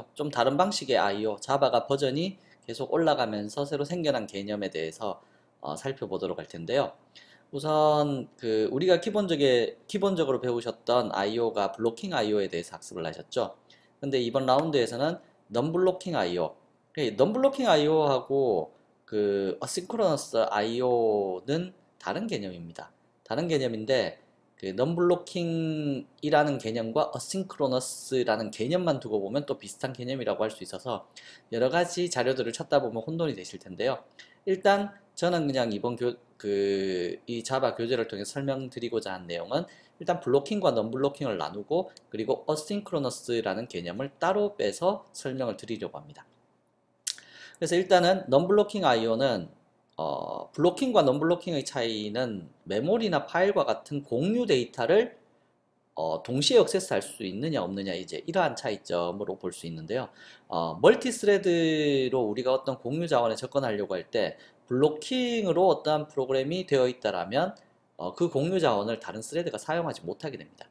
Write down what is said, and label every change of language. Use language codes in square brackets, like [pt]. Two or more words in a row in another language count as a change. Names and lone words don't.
[ko] 좀 다른 방식의 IO, 자바가 버전이 계속 올라가면서 새로 생겨난 개념에 대해서 살펴보도록 할 텐데요. 우선 우리가 기본적으로 배우셨던 IO가 블로킹 IO에 대해서 학습을 하셨죠. 근데 이번 라운드에서는 [en] non-blocking IO, non-blocking IO [ko] 하고 [en] asynchronous IO [ko] 는 다른 개념입니다. 다른 개념인데 non-blocking이라는 개념과 asynchronous라는 개념만 두고 보면 또 비슷한 개념이라고 할 수 있어서 여러 가지 자료들을 찾다 보면 혼돈이 되실 텐데요. 일단 저는 그냥 이 자바 교재를 통해 설명드리고자 한 내용은 일단 블로킹과 non-blocking을 나누고 그리고 asynchronous라는 개념을 따로 빼서 설명을 드리려고 합니다. 그래서 일단은 [en] non-blocking IO [ko] 는 블로킹과 non-blocking의 차이는 메모리나 파일과 같은 공유 데이터를 동시에 액세스할 수 있느냐 없느냐 이제 이러한 차이점으로 볼 수 있는데요. 멀티스레드로 우리가 어떤 공유 자원에 접근하려고 할 때 블로킹으로 어떠한 프로그램이 되어 있다라면 그 공유 자원을 다른 스레드가 사용하지 못하게 됩니다.